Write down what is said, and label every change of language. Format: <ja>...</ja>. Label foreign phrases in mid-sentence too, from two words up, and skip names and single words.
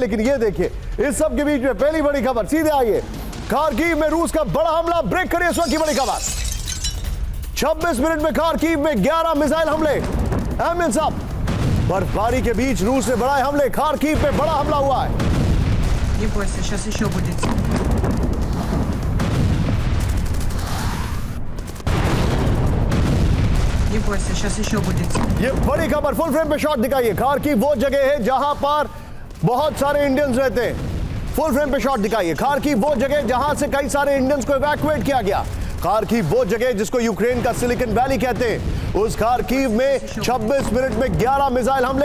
<hi>लेकिन ये देखिए, इस सब के बीच में पहली बड़ी खबर, सीधे आइए, खार्किव में रूस का बड़ा हमला, ब्रेक करिए इस वक्त की बड़ी खबर। 26 मिनट में खार्किव में 11 मिसाइल हमले। एमएन साहब, बर्फबारी के बीच रूस ने बढ़ाए हमले, खार्किव पे बड़ा हमला हुआ है।</hi> <ru>Не бойся, сейчас еще будет. Не бойся, сейчас еще будет.</ru> <hi>ये बड़ी खबर,</hi> <en>full frame</en> <hi>पे शॉट दिखाइए। खार्किव वो जगह है जहां पर बहुत सारे इंडियंस रहते हैं।</hi> <en>full frame</en> <hi>पे शॉट दिखाइए। खार्किव वो जगह जहां से कई सारे इंडियंस को इवैक्यूएट किया गया। खार्किव वो जगह जिसको यूक्रेन का सिलिकॉन वैली कहते हैं। उस खार्किव में 26 मिनट में 11 मिसाइल हमले।</hi>